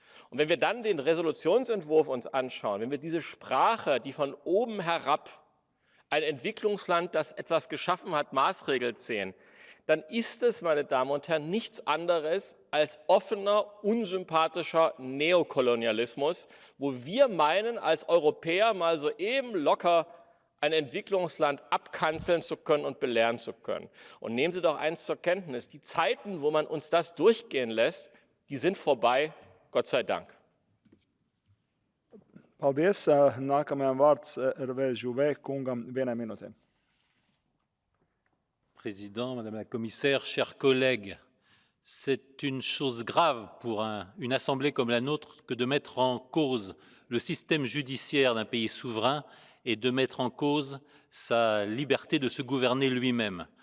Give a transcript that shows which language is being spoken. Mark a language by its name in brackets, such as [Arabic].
[German] Und wenn wir dann den Resolutionsentwurf uns anschauen, wenn wir diese Sprache, die von oben herab ein Entwicklungsland, das etwas geschaffen hat, maßregelt sehen, dann ist es, meine Damen und Herren, nichts anderes als offener, unsympathischer Neokolonialismus, wo wir meinen, als Europäer mal so eben locker ein Entwicklungsland abkanzeln zu können und belehren zu können. Und nehmen Sie doch eins zur Kenntnis, die Zeiten, wo man uns das durchgehen lässt, die sind vorbei, Gott sei Dank. [Latvian] Paldies. Nākamajam vārds Hervé Jouvet kungam 1 minūtē. [French] Président, Madame la Commissaire, chers collègues, c'est une chose grave pour une assemblée comme la nôtre que de mettre en cause le système judiciaire d'un pays souverain et de mettre en cause sa liberté de se gouverner lui-même.